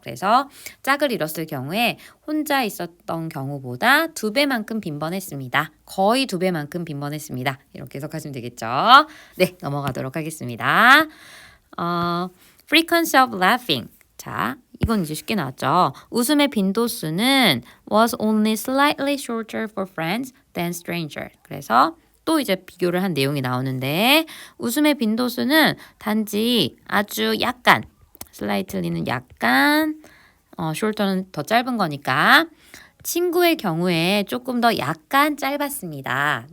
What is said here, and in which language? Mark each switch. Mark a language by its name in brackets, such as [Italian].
[Korean] 그래서 짝을 이뤘을 경우에 혼자 있었던 경우보다 2배만큼 빈번했습니다. 거의 2배만큼 빈번했습니다. 이렇게 해석하시면 되겠죠. 네, 넘어가도록 하겠습니다. [English] frequency of laughing. [Korean] 자, 이건 이제 쉽게 나왔죠. 웃음의 빈도수는 [English] was only slightly shorter for friends than strangers. [Korean] 그래서 또 이제 비교를 한 내용이 나오는데 웃음의 빈도수는 단지 아주 약간 slightly는 약간 shorter는 더 짧은 거니까 친구의 경우에 조금 더 약간 짧았습니다.